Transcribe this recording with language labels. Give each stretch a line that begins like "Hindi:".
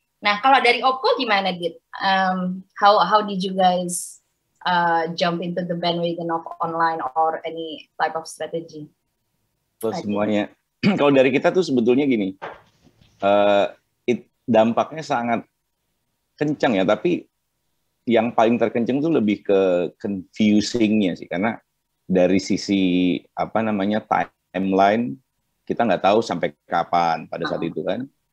Indonesian: Nah kalau dari Oppo gimana Dit?
English: How did you guys jump into the bandwagon of online or any type of strategy?
Indonesian: Semuanya. Kalau dari kita tuh sebetulnya gini. Dampaknya sangat kencang ya, tapi yang paling terkencang itu lebih ke confusing-nya sih, karena dari sisi timeline kita nggak tahu sampai kapan pada saat itu kan.